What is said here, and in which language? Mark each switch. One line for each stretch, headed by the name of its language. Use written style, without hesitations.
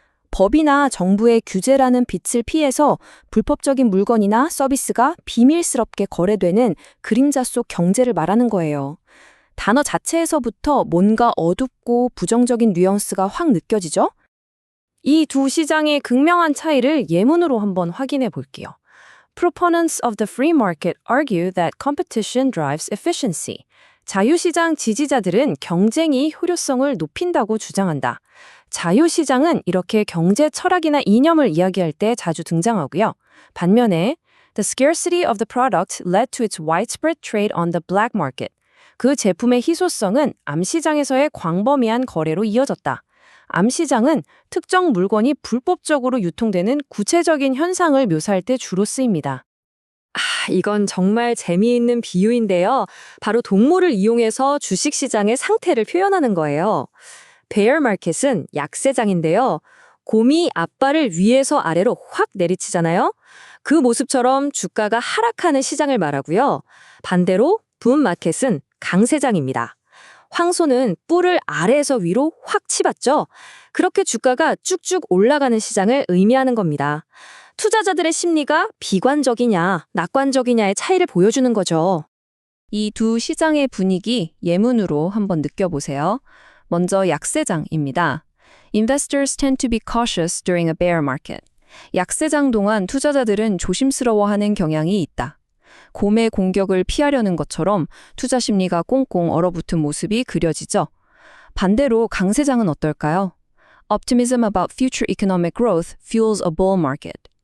Korean: 법이나 정부의 규제라는 빛을 피해서 불법적인 물건이나 서비스가 비밀스럽게 거래되는 그림자 속 경제를 말하는 거예요. 단어 자체에서부터 뭔가 어둡고 부정적인 뉘앙스가 확 느껴지죠? 이 두 시장의 극명한 차이를 예문으로 한번 확인해 볼게요.
English: Proponents of the free market argue that competition drives efficiency.
Korean: 자유시장 지지자들은 경쟁이 효율성을 높인다고 주장한다. 자유시장은 이렇게 경제 철학이나 이념을 이야기할 때 자주 등장하고요. 반면에
English: The scarcity of the product led to its widespread trade on the black market.
Korean: 그 제품의 희소성은 암시장에서의 광범위한 거래로 이어졌다. 암시장은 특정 물건이 불법적으로 유통되는 구체적인 현상을 묘사할 때 주로 쓰입니다. 이건 정말 재미있는 비유인데요. 바로 동물을 이용해서 주식시장의 상태를 표현하는 거예요. bear market은 약세장인데요. 곰이 앞발을 위에서 아래로 확 내리치잖아요. 그 모습처럼 주가가 하락하는 시장을 말하고요. 반대로 boom market은 강세장입니다. 황소는 뿔을 아래에서 위로 확 치받죠. 그렇게 주가가 쭉쭉 올라가는 시장을 의미하는 겁니다. 투자자들의 심리가 비관적이냐, 낙관적이냐의 차이를 보여주는 거죠. 이 두 시장의 분위기 예문으로 한번 느껴보세요. 먼저 약세장입니다.
English: Investors tend to be cautious during a bear market.
Korean: 약세장 동안 투자자들은 조심스러워하는 경향이 있다. 곰의 공격을 피하려는 것처럼 투자 심리가 꽁꽁 얼어붙은 모습이 그려지죠. 반대로 강세장은 어떨까요?
English: Optimism about future economic growth fuels a bull market.